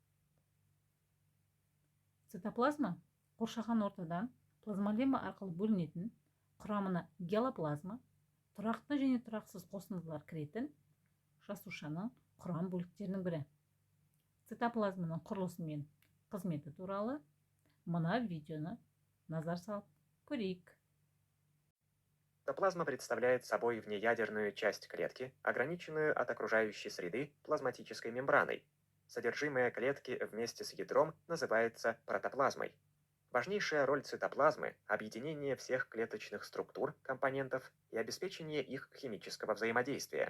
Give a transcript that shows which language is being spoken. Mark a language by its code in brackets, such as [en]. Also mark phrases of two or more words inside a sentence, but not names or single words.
[kk] Цитоплазма қоршаған ортадан плазмолема арқылы бөлінетін, құрамына гелоплазма, тұрақты және тұрақсыз қосындылар кіретін жасушаның құрам бөліктерінің бірі. Цитоплазманың құрылысы мен қызметі туралы мына видеоны назар салып көрейік. [ru] Цитоплазма представляет собой внеядерную часть клетки, ограниченную от окружающей среды плазматической мембраной. Содержимое клетки вместе с ядром называется протоплазмой. Важнейшая роль цитоплазмы – объединение всех клеточных структур, компонентов и обеспечение их химического взаимодействия.